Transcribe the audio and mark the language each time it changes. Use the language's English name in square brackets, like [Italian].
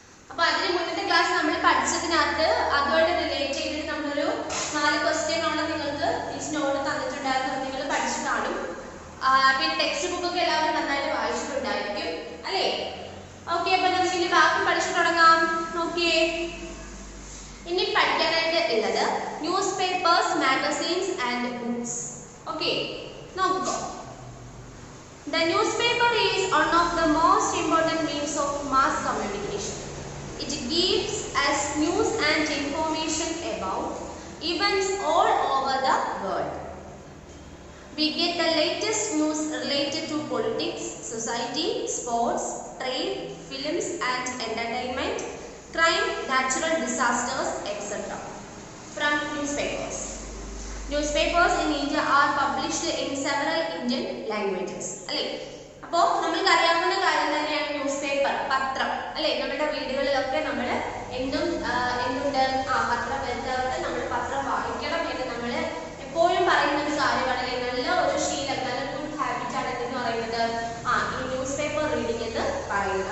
[Malayalam] അപ്പോൾ അതിന് മുന്നത്തെ ക്ലാസ് നമ്മൾ പഠിച്ചതിനകത്ത് അതുമായിട്ട് റിലേറ്റ് ചെയ്തിട്ട് നമ്മളൊരു 4 ക്വസ്റ്റ്യനോളം നിങ്ങൾക്ക് ടീച്ചർ നോട്ട് തന്നിട്ടുണ്ടായിരുന്നു. നിങ്ങൾ പഠിച്ചു കാണും. പിന്നെ ടെക്സ്റ്റ് ബുക്കൊക്കെ എല്ലാവരും നന്നായിട്ട് വായിച്ചിട്ടുണ്ടായിരിക്കും അല്ലേ. ഓക്കെ, അപ്പോൾ നമുക്ക് ഇനി ബാക്കി പഠിച്ചു തുടങ്ങാം. നോക്കിയേ, ഇനി പഠിക്കാനായിട്ട് ഉള്ളത് news papers, magazines and books. Okay, നോക്കൂ. [English] The newspaper is one of the most important means of mass communication. It gives us news and information about events all over the world. We get the latest news related to politics, society, sports, trade, films and entertainment, crime, natural disasters, etc. from newspapers. Newspapers in India are published in several Indian languages. [Malayalam] അല്ലേ. അപ്പോൾ നമ്മൾക്ക് അറിയാവുന്ന കാര്യം തന്നെയാണ് news paper, പത്രം അല്ലേ. നമ്മുടെ വീടുകളിലൊക്കെ നമ്മൾ എന്തുണ്ട് പത്രം വരുന്നവർക്ക് നമ്മൾ പത്രം വായിക്കണം എന്ന് നമ്മൾ എപ്പോഴും പറയുന്ന ഒരു കാര്യമാണ് അല്ലേ. നല്ല ഒരു ശീലം, നല്ല ഗുഡ് ഹാബിറ്റ് ആണ് എന്ന് പറയുന്നത് ഈ ന്യൂസ് പേപ്പർ റീഡിംഗ് എന്ന് പറയുന്നത്.